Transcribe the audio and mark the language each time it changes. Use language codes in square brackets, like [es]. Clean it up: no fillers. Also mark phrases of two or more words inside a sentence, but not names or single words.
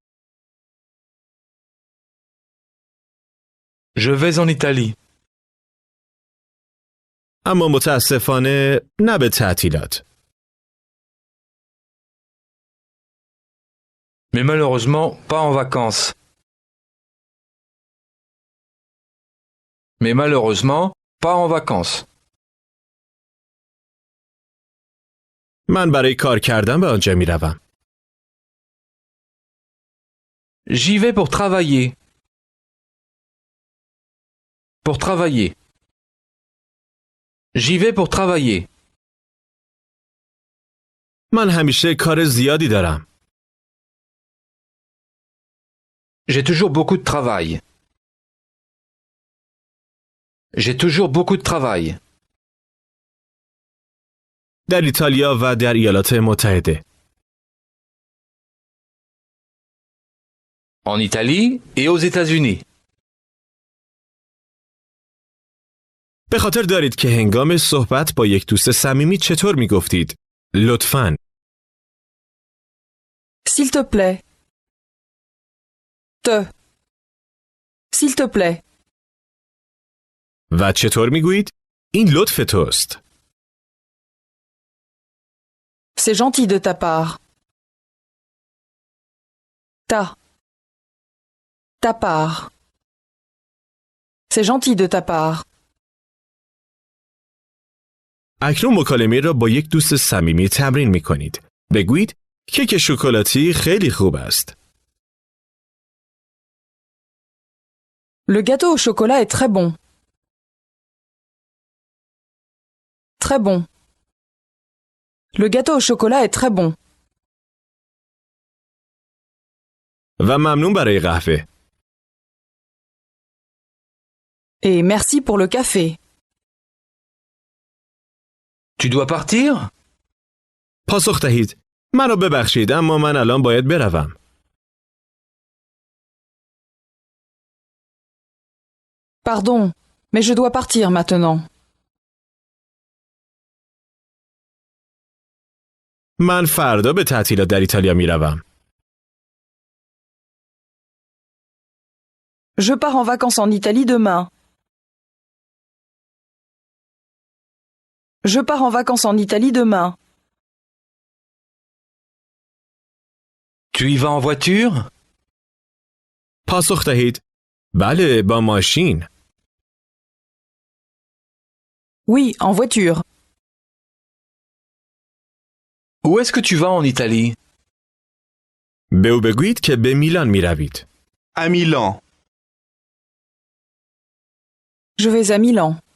[fr] Je vais en Italie. [fa] اما متاسفانه نه به تعطیلات. [fr] Mais malheureusement, pas en vacances. Mais malheureusement, pas en vacances. [fa] من برای کار کردن به آنجا می روم. [fr] J'y vais pour travailler. Pour travailler. J'y vais pour travailler. [fa] من همیشه کار زیادی دارم. [fr] J'ai toujours beaucoup de travail. J'ai toujours beaucoup de travail. [fa] در ایتالیا و در ایالات متحده. [fr] En Italie et aux États-Unis. [fa] به خاطر دارید که هنگام صحبت با یک دوست صمیمی چطور می گفتید؟ لطفاً. [fr] S'il te plaît. Te. S'il te plaît. [fa] و چطور می گویید؟ این لطف توست. [fr] C'est gentil de ta part. Ta part. C'est gentil de ta part. [fa] اکنون مکالمه را با یک دوست صمیمی تمرین می کنید. بگویید کیک شکلاتی خیلی خوب است. [fr] Le gâteau au chocolat est très bon. Très bon. Le gâteau au chocolat est très bon. [fa] و ممنون برای قهوه. [fr] Et merci pour le café. Tu dois partir? [fa] پاسخ دهید. مرا ببخشید اما من الان باید بروم. [fr] Pardon, mais je dois partir maintenant. [fa] من فردا به تعطیلات در ایتالیا می روم. [fr] Je pars en vacances en Italie demain. Je pars en vacances en Italie demain. Tu y vas en voiture? [fa] پاسخ دهید. بله با ماشین. [fr] Oui, en voiture. Où est-ce que tu vas en Italie? [fa] به او بگویید که به میلان می روید. [fr] À Milan. Je vais à Milan.